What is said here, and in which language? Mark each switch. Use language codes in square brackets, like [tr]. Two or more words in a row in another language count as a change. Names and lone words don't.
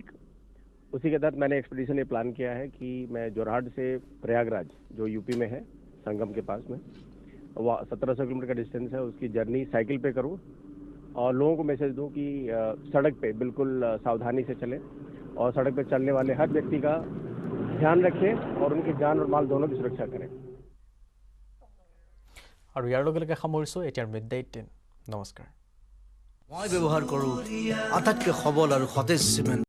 [hi] उसी के तहत मैंने एक्सपीडिशन ये प्लान किया है कि मैं जोरहाट से प्रयागराज, जो यूपी में है, संगम के पास में, वो 1700 किलोमीटर का डिस्टेंस है, उसकी जर्नी साइकिल पे करूँ और लोगों को मैसेज दूं कि सड़क पे बिल्कुल सावधानी से चलें और सड़क पे चलने वाले हर व्यक्ति का ध्यान रखें और उनकी जान और माल दोनों की सुरक्षा करें। [as] আৰু ইয়াৰ লগে লগে সামৰিছোঁ এতিয়াৰ [en] mid day [as] 18। নমস্কাৰ। মই ব্যৱহাৰ কৰোঁ আটাইতকৈ সবল আৰু সতেজ চিমেণ্ট।